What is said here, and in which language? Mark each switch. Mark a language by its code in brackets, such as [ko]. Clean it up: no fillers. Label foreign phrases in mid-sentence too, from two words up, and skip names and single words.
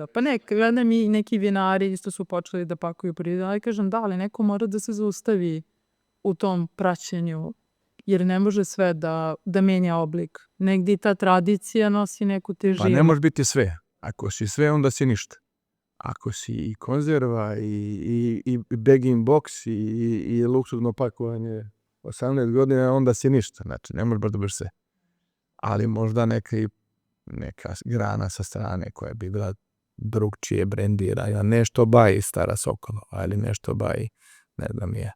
[sr] Pa ne, gledam i neki vinari isto su počeli da pakuju proizvode, ali kažem da, ali neko mora da se zaustavi u tom praćenju, jer ne može sve da menja oblik. Negdje i ta tradicija nosi neku težinu. Pa ne može biti sve. Ako si sve, onda si ništa. Ako si i konzerva, i [en] bag-in box, [sr] i luksuzno pakovanje 18 godina, onda si ništa. Znači, ne može baš da budeš sve. Ali možda neka grana sa strane koja bi bila drugčije brendirana, nešto baji Stara Sokola, ali nešto baji, ne znam je.